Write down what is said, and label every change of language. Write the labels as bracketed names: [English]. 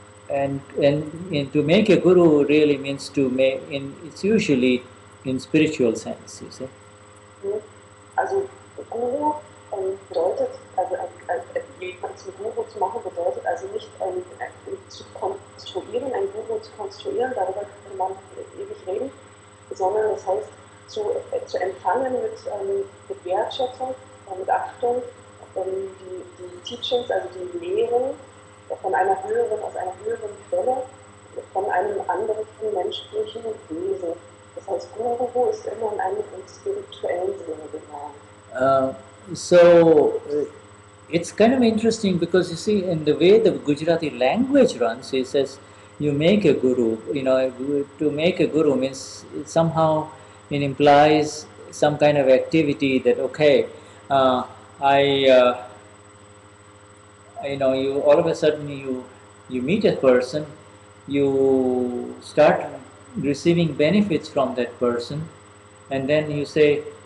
[English] And to make a guru really means to make, it's usually in spiritual sense, you see. [German] Also Guru bedeutet, also jemanden zum Guru zu machen, bedeutet also nicht zu konstruieren, einen Guru zu konstruieren, darüber kann man ewig reden, sondern das heißt zu empfangen mit Wertschätzung, mit Achtung, die Teachings, also die Lehren aus einer höheren Quelle, von einem anderen menschlichen Wesen. Das heißt, Guru ist immer in einem spirituellen Sinne gemeint. [English] So it's kind of interesting because you see, in the way the Gujarati language runs, it says you make a guru. You know, to make a guru means somehow it implies some kind of activity that you all of a sudden you meet a person, you start receiving benefits from that person, and then you say,